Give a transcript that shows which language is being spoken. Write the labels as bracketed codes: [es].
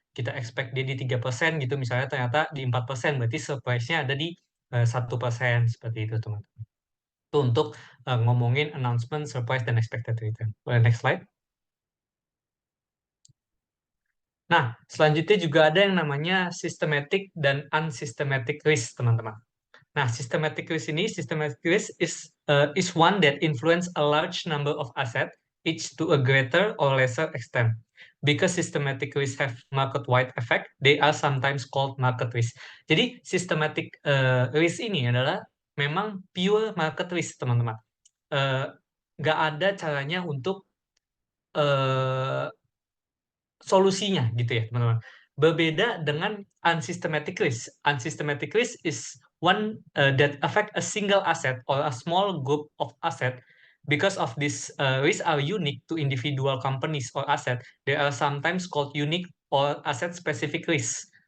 [id] Kita expect dia di 3% gitu, misalnya ternyata di 4%, berarti surprise-nya ada di 1%, seperti itu teman-teman. Itu untuk ngomongin announcement, surprise, dan expected return. [en] Next slide. [id] Nah, selanjutnya juga ada yang namanya systematic dan unsystematic risk, teman-teman. [en] Nah, systematic risk is one that influence a large number of assets, each to a greater or lesser extent. Because systematic risk have market-wide effect, they are sometimes called market risk. [id] Jadi, systematic risk ini adalah memang pure market risk, teman-teman. Nggak ada caranya untuk solusinya gitu ya teman-teman. Berbeda dengan unsystematic risk. [en] Unsystematic risk is one that affect a single asset or a small group of asset. Because of this risks are unique to individual companies or asset, they are sometimes called unique or asset specific risk.